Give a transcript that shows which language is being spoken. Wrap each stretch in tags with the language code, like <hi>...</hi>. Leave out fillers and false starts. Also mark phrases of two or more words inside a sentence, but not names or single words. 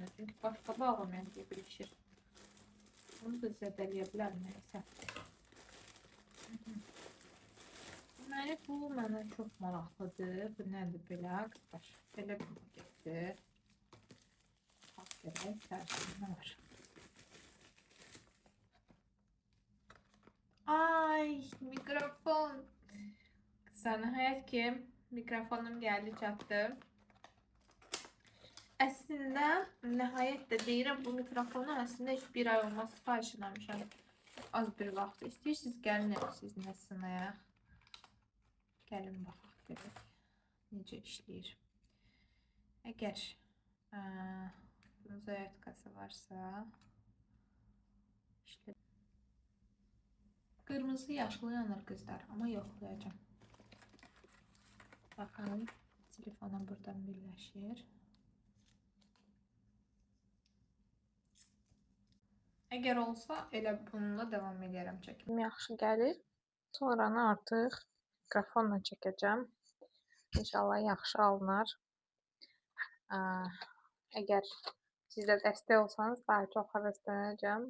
<az>Çünki başqa bağlamayan deyə bilişir. Bunu da zədələyə bilər neysə. Deməli bu mənə çox maraqlıdır. Bu nədir belə qızlar? Belə bir paketdir. Bax görək tərsinə var. Ay mikrofon. Kızlar nihayet ki mikrofonum geldi çattı. Aslında nihayet de deyirəm bu mikrofonu aslında hiç bir ay olmaz sipariş etmişəm. Az bir vaxt istəyirsiniz gəlin sizinlə sınayaq. Gəlin baxaq görək necə işləyir. Əgər bunun zayatkası varsa işte kırmızı yaşlı yanır kızlar ama yoxlayacağım.</az> <tr>Bakın telefona buradan birleşir.</tr> <az>Əgər olsa, elə bununla davam edərəm çəkim. Yaxşı gəlir. Sonranı artıq mikrofonla çəkəcəm. İnşallah yaxşı alınar. Əgər siz də dəstək olsanız, daha çox həvəslənəcəm.</az>